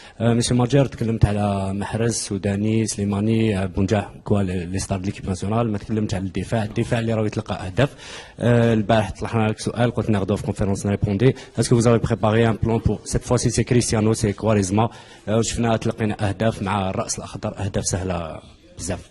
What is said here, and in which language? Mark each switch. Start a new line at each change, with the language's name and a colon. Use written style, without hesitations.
Arabic: مشي ماجر تكلمت على محرز، سوداني، سليماني، بونجاه كوال اللي ستار ليكيب ناسيونال. ما تكلمتش على الدفاع اللي راه يتلقى اهداف. البارح طرحنا لك سؤال قلت ناخذوه في كونفيرونس نريبوندي. اسكو
French: vous avez préparé un plan pour cette fois-ci c'est Cristiano c'est Quaresma.
Arabic: شفنا تلقينا اهداف مع الراس الاخضر، اهداف سهله بزاف.